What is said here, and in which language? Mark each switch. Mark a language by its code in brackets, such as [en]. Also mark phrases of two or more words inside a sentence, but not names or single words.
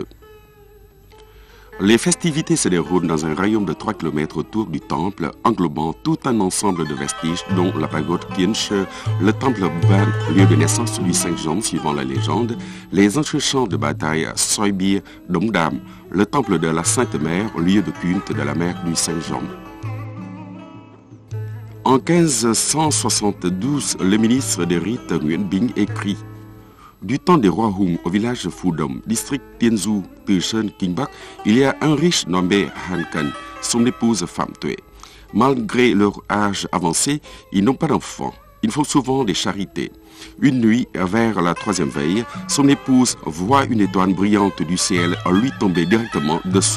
[fr] Les festivités se déroulent dans un rayon de 3 km autour du temple, englobant tout un ensemble de vestiges, dont la pagode Kien Che, le temple Ban, lieu de naissance du Saint Jean suivant la légende, les entrechants de bataille Soi Bia, Dom Dam, le temple de la Sainte Mère, lieu de culte de la mère du Saint Jean. En 1572, le ministre des rites Nguyen Binh écrit « Du temps des rois Hung au village de Phu Dom, district Tiên Du, Từ Sơn, Kinh Bắc, il y a un riche nommé Han Can, son épouse Pham Tuệ. Malgré leur âge avancé, ils n'ont pas d'enfants. Ils font souvent des charités. Une nuit, vers la 3e veille, son épouse voit une étoile brillante du ciel lui tomber directement dessus.